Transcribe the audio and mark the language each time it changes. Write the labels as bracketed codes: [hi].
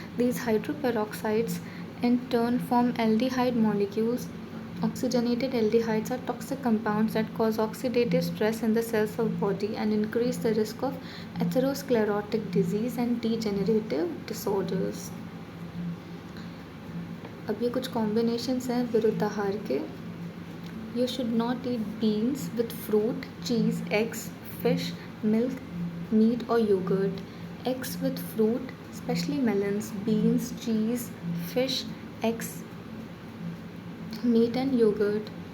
[en] These hydroperoxides in turn form aldehyde molecules. Oxygenated aldehydes are toxic compounds that cause oxidative stress in the cells of body and increase the risk of atherosclerotic disease and degenerative disorders. [hi] अब ये कुछ combinations हैं विरुद्ध आहार के. [en] You should not eat beans with fruit, cheese, eggs, fish, milk, meat or yogurt. Eggs with fruit, especially melons, beans, cheese, fish, eggs, meat and yogurt.